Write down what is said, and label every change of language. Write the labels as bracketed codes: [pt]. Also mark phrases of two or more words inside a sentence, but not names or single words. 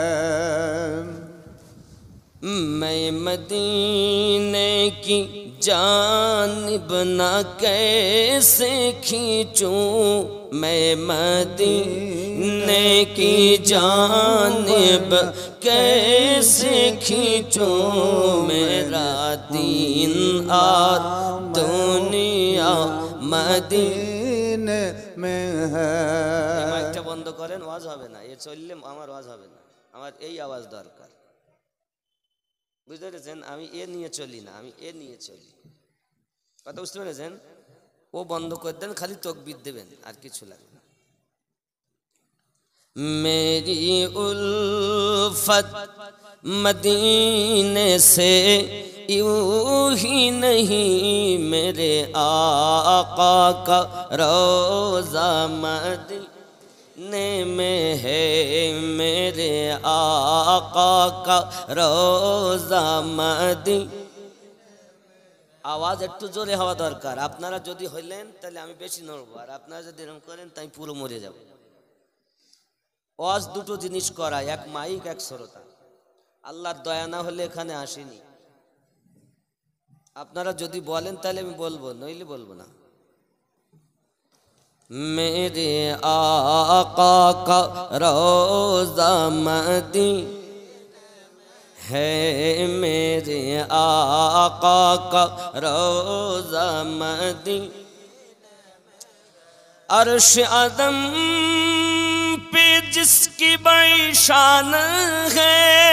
[ur] میں مدینے کی جانب نہ کیسے کھینچوں، میں مدینے کی جانب کیسے کھینچوں، میرا دین اور دنیا مدینے میں ہے۔ [bn] মাইকটা বন্ধ করেন, ওয়াজ হবে না, এ চললে আমার ওয়াজ হবে না, আমার এই আওয়াজ দরকার, বুঝতে পেরেছেন? আমি এ নিয়ে চলি না, আমি এ নিয়ে চলি, কথা বুঝতে পেরেছেন? ও বন্ধ করে দেন, খালি তকবীর দেবেন, আর কিছু লাগবে না। [ur] میری الفت مدینے سے یوں ہی نہیں، میرے آقا کا روزہ مدینے میں ہے، میرے آقا کا روزہ مدینے। [bn] আওয়াজ একটু জোরে হওয়া দরকার, আপনারা যদি হইলেন তাহলে আমি বেশি নড়বো, আর আপনারা যদি এরকম করেন তাই পুরো মরে যাব। ওয়াজ দুটো জিনিস করায়, এক মাইক এক শ্রোতা। আল্লাহর দয়া না হলে এখানে আসেনি, আপনারা যদি বলেন তাহলে আমি বলবো, নইলে বলবো না। [ur] میرے آقا کا روضہ مدینہ ہے، میرے آقا کا روزہ مدینے، عرش عظم پہ جس کی بڑی شان ہے،